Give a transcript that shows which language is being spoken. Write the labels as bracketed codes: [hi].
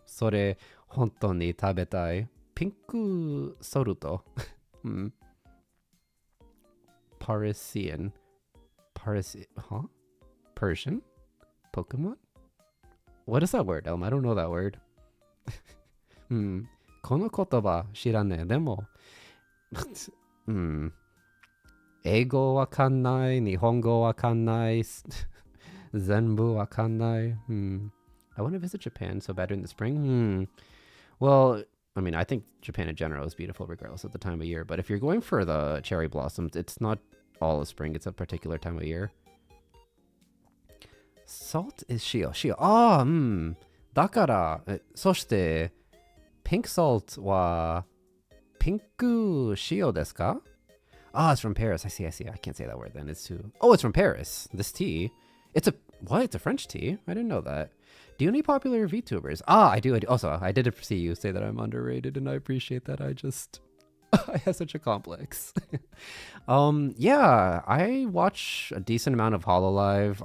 [ja] それ、本当に食べたい。ピンクソルト。 [en] Parisian. Huh? Persian? Pokemon? What is that word, Elm? I don't know that word. [ja] この言葉知らねえ。でも、英語わかんない、日本語わかんない、全部わかんない。 [en] I want to visit Japan so bad in the spring. Well, I mean, I think Japan in general is beautiful regardless of the time of year. But if you're going for the cherry blossoms, it's not all of spring. It's a particular time of year. Salt is shio. Shio. [ja] だから、そして、 [en] pink salt [ja] は、ピンク塩ですか? [en] Ah, it's from Paris. I see. I can't say that word then. It's too... Oh, it's from Paris. This tea. It's a... What? It's a French tea? I didn't know that. Do you know any popular VTubers? I do. Also, I did see you say that I'm underrated, and I appreciate that. I just... I have such a complex. Yeah, I watch a decent amount of Hololive.